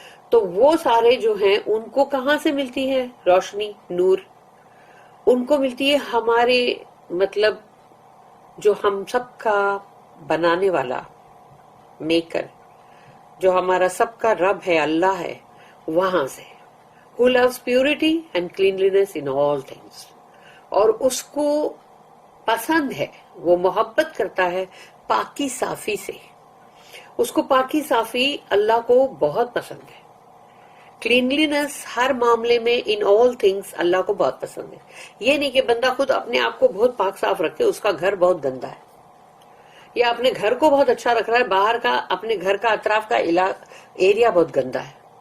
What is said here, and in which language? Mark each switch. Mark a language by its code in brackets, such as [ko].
[ur] تو وہ سارے جو ہیں ان کو کہاں سے ملتی ہے روشنی, نور؟ ان کو ملتی ہے ہمارے مطلب جو ہم سب کا بنانے والا میکر, جو ہمارا سب کا رب ہے, اللہ ہے, وہاں سے. [en] Who loves purity and cleanliness in all things. [ur] اور اس کو پسند ہے, وہ محبت کرتا ہے پاکی صافی سے, اس کو پاکی صافی اللہ کو بہت پسند ہے. کلینلینس ہر معاملے میں [en] in all things [ur] اللہ کو بہت پسند ہے. یہ نہیں کہ بندہ خود اپنے آپ کو بہت پاک صاف رکھے، اس کا گھر بہت گندا ہے، یا اپنے گھر کو بہت اچھا رکھ رہا ہے، باہر کا اپنے گھر کا اطراف کا ایریا بہت گندا ہے.